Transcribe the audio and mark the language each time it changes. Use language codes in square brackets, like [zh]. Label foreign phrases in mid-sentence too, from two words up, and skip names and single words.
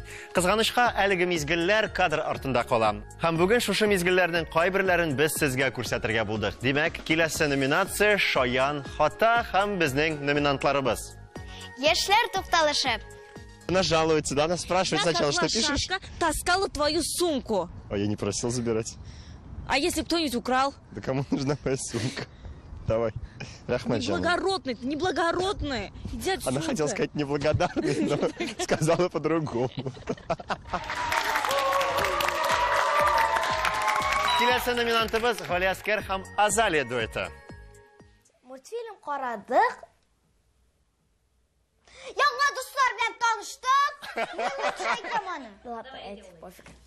[tt] Кызганычка, әлеге мизгелләр кадр артында кала. Һәм бүген шушы мизгелләрнең кайберләрен без сезгә күрсәтергә булдык. Димәк, киләсе номинация шаян хата һәм безнең номинантларыбыз. Яшьләр тукталышып. [ru] Она жалуется, да? Она спрашивает сначала, что пишешь? Таскала твою сумку. А я не просил забирать. А если кто-нибудь украл? Да кому нужна моя сумка? Давай. Рахмаджан. Неблагородный, ты неблагородный. Иди отсюда. Она хотела сказать неблагодарный, но сказала по-другому. [tt] Киләсе номинантыбыз Галиаскер һәм Азалия дуэты. Мультфильм карадык. Яңа дуслар белән таныштык. Менә шайтам аның. Ладно, әйт, пофиг.